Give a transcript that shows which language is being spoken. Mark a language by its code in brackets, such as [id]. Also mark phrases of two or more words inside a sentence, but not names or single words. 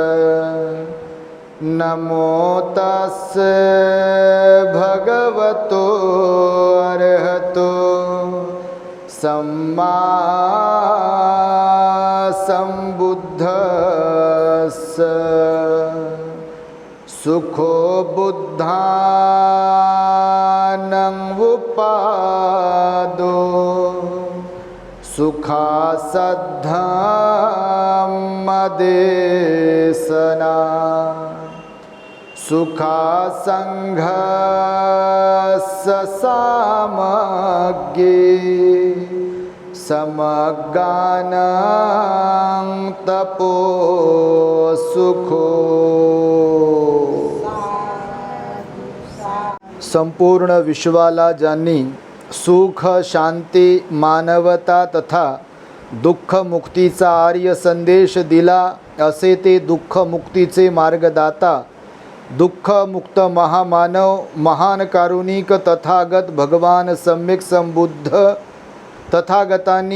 [pi] नमो तस्से भगवतो अरहतो सम्मा संबुद्धस्स। सुखो बुद्धानं उपादो सुखासद्धम्मदेशना। सुखासङ्घस्य सामग्ये समगानं तपो सुखो। [mr] संपूर्ण विश्वाला ज्यांनी सुख, शांती, मानवता तथा दुःखमुक्तीचा आर्य संदेश दिला, असे ते दुःखमुक्तीचे मार्गदाता, दुःखमुक्त महामानव, महान कारुणिक तथागत भगवान सम्यक संबुद्ध तथागतांनी